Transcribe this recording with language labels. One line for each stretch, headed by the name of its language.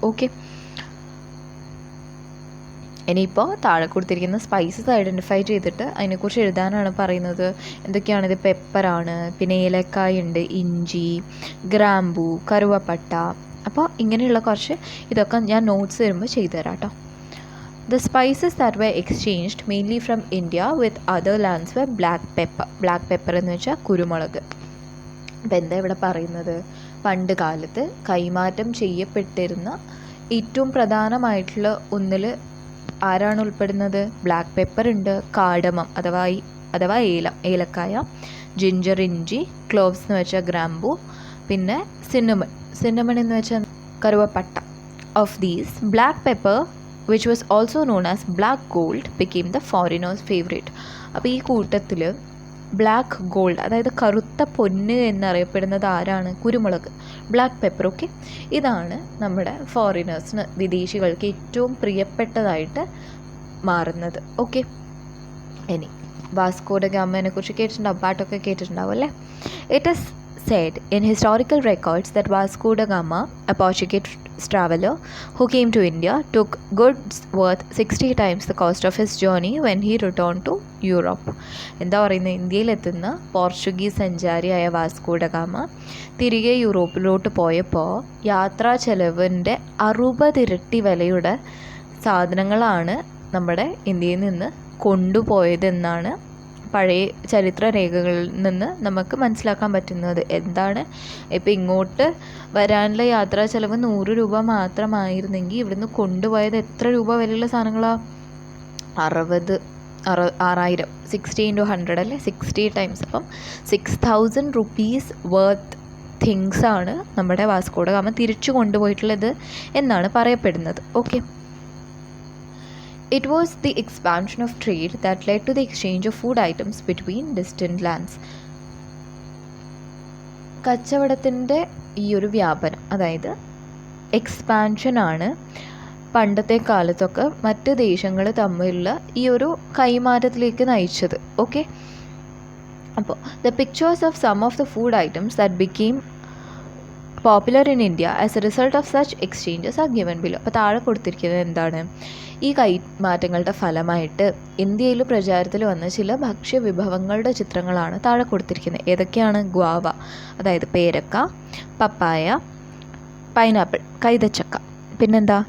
Malayalam: Okay, ഇനിയിപ്പോൾ താഴെ കൊടുത്തിരിക്കുന്ന സ്പൈസസ് ഐഡൻറ്റിഫൈ ചെയ്തിട്ട് അതിനെക്കുറിച്ച് എഴുതാനാണ് പറയുന്നത്. എന്തൊക്കെയാണിത്? പെപ്പറാണ്, പിന്നെ ഏലക്കായ ഉണ്ട്, ഇഞ്ചി, ഗ്രാമ്പൂ, കറുവപ്പട്ട. അപ്പോൾ ഇങ്ങനെയുള്ള കുറച്ച് ഇതൊക്കെ ഞാൻ നോട്ട്സ് തരുമ്പോൾ ചെയ്തു തരാം കേട്ടോ.
English: The spices that were exchanged mainly from India with other lands were black pepper.
Malayalam: Black pepper എന്ന് വെച്ചാൽ കുരുമുളക്. അപ്പോൾ എന്താ ഇവിടെ പറയുന്നത്? പണ്ട് കാലത്ത് കൈമാറ്റം ചെയ്യപ്പെട്ടിരുന്ന ഏറ്റവും പ്രധാനമായിട്ടുള്ള ഒന്നിൽ ആരാണ് ഉൾപ്പെടുന്നത്? ബ്ലാക്ക് പെപ്പർ ഉണ്ട്, കാഡമം അഥവാ ഏലക്കായ, ജിഞ്ചർ ഇഞ്ചി, ക്ലോവ്സ് എന്ന് വെച്ചാൽ ഗ്രാമ്പൂ, പിന്നെ സിന്നമൺ എന്ന് വെച്ചാൽ കറുവപ്പട്ട.
English: Of these, black pepper, which was also known as black gold, became the foreigners' favorite.
Malayalam: അപ്പോൾ ഈ കൂട്ടത്തിൽ ബ്ലാക്ക് ഗോൾഡ്, അതായത് കറുത്ത പൊന്ന് എന്നറിയപ്പെടുന്നത് ആരാണ്? കുരുമുളക്, ബ്ലാക്ക് പെപ്പർ. ഓക്കെ, ഇതാണ് നമ്മുടെ ഫോറിനേഴ്സിന്, വിദേശികൾക്ക് ഏറ്റവും പ്രിയപ്പെട്ടതായിട്ട് മാറുന്നത്. ഓക്കെ, ഇനി വാസ്കോ ഡ ഗാമയെ കുറിച്ച് കേട്ടിട്ടുണ്ടാവും, പാട്ടൊക്കെ കേട്ടിട്ടുണ്ടാവും അല്ലേ?
English: It is said in historical records that Vasco da Gama, a Portuguese traveler who came to India, took goods worth 60 times the cost of his journey when he returned to Europe.
Malayalam: എന്താ പറയുന്നത്? ഇന്ത്യയിലെത്തുന്ന Portuguese സഞ്ചാരിയായ Vasco da Gama തിരികെ യൂറോപ്പിലോട്ട് പോയപ്പോൾ യാത്രാ ചെലവിൻ്റെ 60 ഇരട്ടി വിലയുടെ സാധനങ്ങളാണ് നമ്മുടെ ഇന്ത്യയിൽ നിന്ന് കൊണ്ടുപോയതെന്നാണ് പഴയ ചരിത്ര രേഖകളിൽ നിന്ന് നമുക്ക് മനസ്സിലാക്കാൻ പറ്റുന്നത്. എന്താണ്? ഇപ്പോൾ ഇങ്ങോട്ട് വരാനുള്ള യാത്രാ ചെലവ് 100 രൂപ മാത്രമായിരുന്നെങ്കിൽ ഇവിടുന്ന് കൊണ്ടുപോയത് എത്ര രൂപ വിലയുള്ള സാധനങ്ങളാണ്? 6000 60 × 100 അല്ലേ, 60 ടൈംസ്. അപ്പം 6000
English: rupees worth തിങ്സാണ്
Malayalam: നമ്മുടെ വാസ്കോ ഡ ഗാമ തിരിച്ചു കൊണ്ടുപോയിട്ടുള്ളത് എന്നാണ് പറയപ്പെടുന്നത്.
English: Okay, it was the expansion of trade that led to the exchange of food items between distant lands.
Malayalam: കച്ചവടത്തിൻ്റെ ഈ ഒരു വ്യാപനം, അതായത് എക്സ്പാൻഷനാണ് പണ്ടത്തെ കാലത്തൊക്കെ മറ്റ് ദേശങ്ങൾ തമ്മിലുള്ള ഈ ഒരു കൈമാറ്റത്തിലേക്ക് നയിച്ചത്.
English: Okay, അപ്പോൾ the pictures of some of the food items that became popular in India as a result of such exchanges are given below.
Malayalam: അപ്പോൾ താഴെ കൊടുത്തിരിക്കുന്നത് എന്താണ്? ഈ കൈമാറ്റങ്ങളുടെ ഫലമായിട്ട് ഇന്ത്യയിൽ പ്രചാരത്തിൽ വന്ന ചില ഭക്ഷ്യവിഭവങ്ങളുടെ ചിത്രങ്ങളാണ് താഴെ കൊടുത്തിരിക്കുന്നത്. ഏതൊക്കെയാണ്? ഗ്വാവ, അതായത് പേരക്ക, പപ്പായ, പൈനാപ്പിൾ, കൈതച്ചക്ക, പിന്നെന്താ?